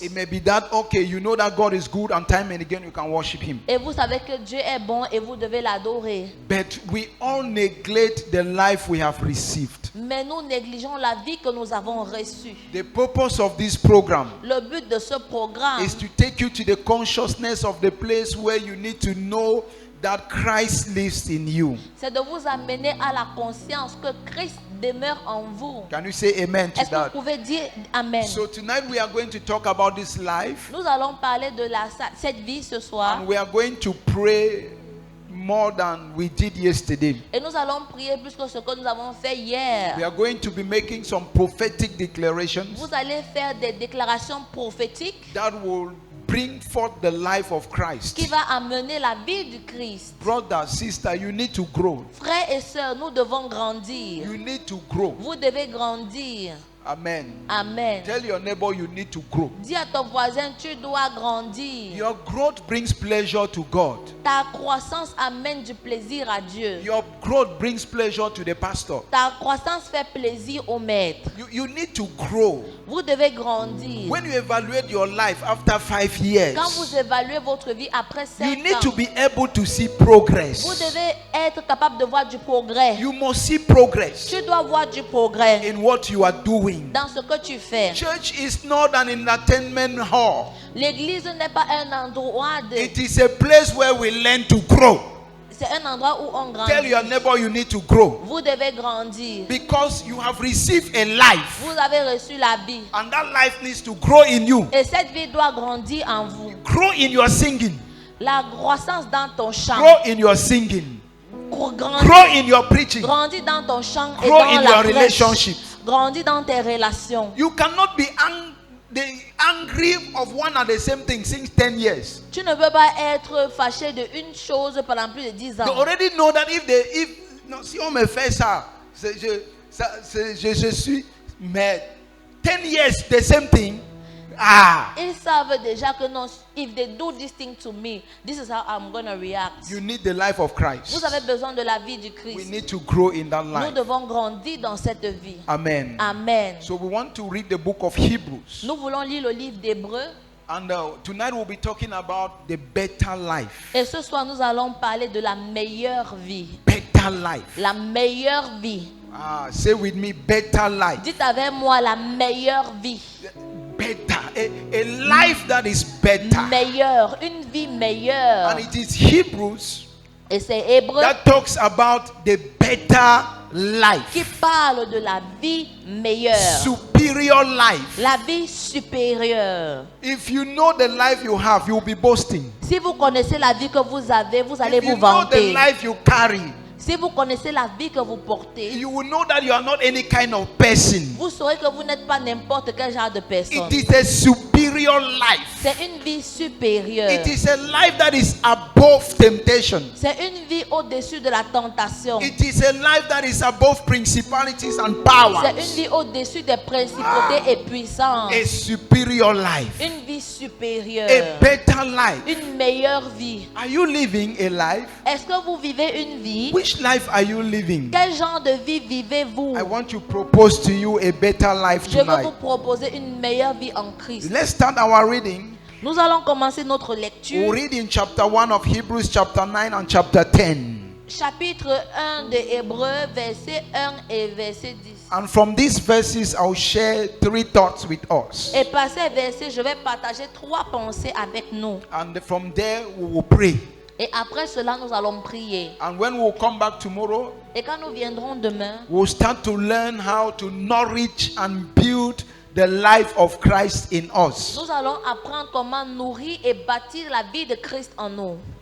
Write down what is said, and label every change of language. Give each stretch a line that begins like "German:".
English: it may be that, okay, you know that God is good and time and again you can worship him.
French: et vous savez que Dieu est bon et vous devez l'adorer.
English: But we all neglect the life we have received.
French: Mais nous négligeons la vie que nous avons reçue.
English: The purpose of this program
French: Le but de ce programme,
English: is to take you to the consciousness of the place where you need to know that Christ lives in you.
French: c'est de vous amener à la conscience que Christ demeure en vous.
English: Can you say amen to
French: Est-ce que vous
English: that?
French: pouvez dire Amen?
English: So tonight we are going to talk about this life,
French: Nous allons parler de cette vie ce soir.
English: and we are going to pray more than we did yesterday.
French: Et nous allons prier plus que ce que nous avons fait hier.
English: We are going to be making some prophetic declarations
French: Vous allez faire des déclarations prophétiques
English: that will bring forth the life of Christ.
French: qui va amener la vie du Christ.
English: Brother, sister, you need to grow.
French: Frères et sœurs, nous devons grandir.
English: You need to grow.
French: Vous devez grandir.
English: Amen.
French: Amen.
English: Tell your neighbor you need to grow.
French: Dis à ton voisin, tu dois grandir.
English: Your growth brings pleasure to God.
French: Ta croissance amène du plaisir à Dieu.
English: Your growth brings pleasure to the pastor.
French: Ta croissance fait plaisir au maître.
English: You need to grow.
French: Vous devez grandir.
English: When you evaluate your life after 5 years,
French: Quand vous évaluez votre vie après 5
English: you need
French: ans,
English: to be able to see
French: vous
English: progress.
French: devez être capable de voir du progrès.
English: You must see progress
French: Tu dois voir du progrès
English: in what you are doing.
French: dans ce que tu fais.
English: Church is not an entertainment hall.
French: L'église n'est pas un endroit de...
English: It is a place where we learn to grow.
French: C'est un endroit où on
English: Tell your
French: grandit.
English: neighbor you need to grow.
French: Vous devez grandir.
English: Because you have received a life.
French: Vous avez reçu la vie.
English: And that life needs to grow in you.
French: Et cette vie doit grandir en vous.
English: Grow in your singing.
French: La croissance dans ton chant.
English: Grow in your singing.
French: Grandis,
English: Grow in your preaching.
French: grandis dans ton chant et
English: Grow
French: dans
English: in
French: la
English: your
French: prêche.
English: relationships.
French: Grandis dans tes relations.
English: You cannot be angry of one and the same thing since 10 years.
French: Tu ne peux pas être fâché de une chose pendant plus de 10
English: They
French: ans.
English: already know that
French: non, si on me fait ça, je suis, mais
English: 10 years, the same thing.
French: Ils savent déjà que non,
English: if they do this thing to me, this is how I'm going to react. You need the life of Christ.
French: Vous avez besoin de la vie du
English: We
French: Christ.
English: need to grow in that
French: Nous
English: life.
French: devons grandir dans cette vie.
English: Amen.
French: Amen.
English: So we want to read the book of Hebrews.
French: Nous voulons lire le livre d'Hébreux.
English: And tonight we'll be talking about the better life.
French: Et ce soir, nous allons parler de la meilleure vie.
English: Better life.
French: La meilleure vie.
English: Say with me, better life.
French: Dites avec moi la meilleure vie.
English: Better. A life that is better.
French: Meilleure. Une vie meilleure.
English: And it is Hebrews
French: Et c'est Hébreux
English: that talks about the better life.
French: qui parle de la vie meilleure.
English: Superior life.
French: La vie supérieure.
English: If you know the life you have, you'll be boasting.
French: Si vous connaissez la vie que vous avez, vous allez
English: If you
French: vous
English: know the
French: vanter.
English: life you carry,
French: Si vous connaissez la vie que vous portez,
English: you will know that you are not any kind of person.
French: vous saurez que vous n'êtes pas n'importe quel genre de personne.
English: It is a superior life.
French: C'est une vie supérieure.
English: It is a life that is above above temptation.
French: C'est une vie au-dessus de la tentation.
English: It is a life that is above principalities and
French: C'est
English: powers.
French: une vie au-dessus des principautés et puissances.
English: A superior life.
French: Une vie supérieure.
English: A better life.
French: Une meilleure vie.
English: Are you living a life?
French: Est-ce que vous vivez une vie?
English: Which life are you living?
French: Quel genre de vie vivez-vous?
English: I want to propose to you a better life
French: Je veux
English: tonight.
French: vous proposer une meilleure vie en Christ.
English: Let's start our reading.
French: Nous allons commencer notre lecture.
English: We'll read in chapter 1 of Hebrews, chapter 9 and chapter 10.
French: Chapitre 1 de Hébreux, verset 1 et verset 10.
English: And from these verses, I'll share 3 thoughts with us.
French: Et par ces versets, je vais partager 3 pensées avec nous.
English: And from there, we will pray.
French: Et après cela, nous allons prier.
English: And when we'll come back tomorrow,
French: Et quand nous viendrons demain,
English: we'll start to learn how to nourish and build the life of Christ in us.
French: nous allons apprendre comment nourrir et bâtir la vie de Christ en nous.